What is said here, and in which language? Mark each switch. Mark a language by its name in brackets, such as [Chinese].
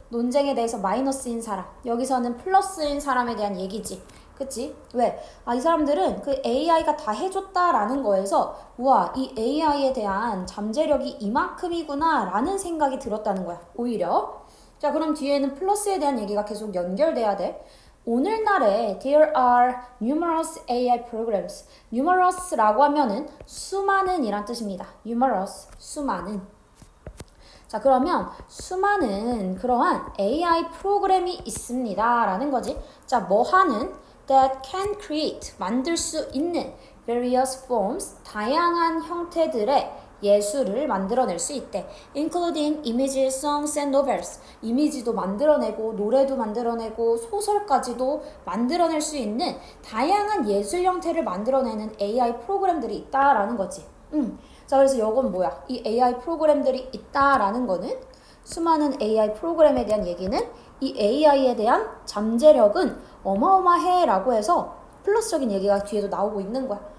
[Korean] 논쟁에 대해서 마이너스인 사람, 여기서는 플러스인 사람에 대한 얘기지. 그치? 왜? 이 사람들은 그 AI가 다 해줬다라는 거에서 우와, 이 AI에 대한 잠재력이 이만큼이구나 라는 생각이 들었다는 거야. 오히려. 자, 그럼 뒤에는 플러스에 대한 얘기가 계속 연결돼야 돼. 오늘날에 [English] there are numerous AI programs. [Korean] numerous라고 하면은 수많은 이란 뜻입니다. numerous, 수많은. 자, 그러면 수많은 그러한 AI 프로그램이 있습니다 라는 거지. 자, 뭐 하는? [English] that can create, [Korean] 만들 수 있는 [English] various forms, [Korean] 다양한 형태들의 예술을 만들어낼 수 있대. [English] including images, songs and novels. [Korean] 이미지도 만들어내고 노래도 만들어내고 소설까지도 만들어낼 수 있는 다양한 예술 형태를 만들어내는 AI 프로그램들이 있다라는 거지. 자, 그래서 이건 뭐야? 이 AI 프로그램들이 있다라는 거는 수많은 AI 프로그램에 대한 얘기는 이 AI에 대한 잠재력은 어마어마해 라고 해서 플러스적인 얘기가 뒤에도 나오고 있는 거야.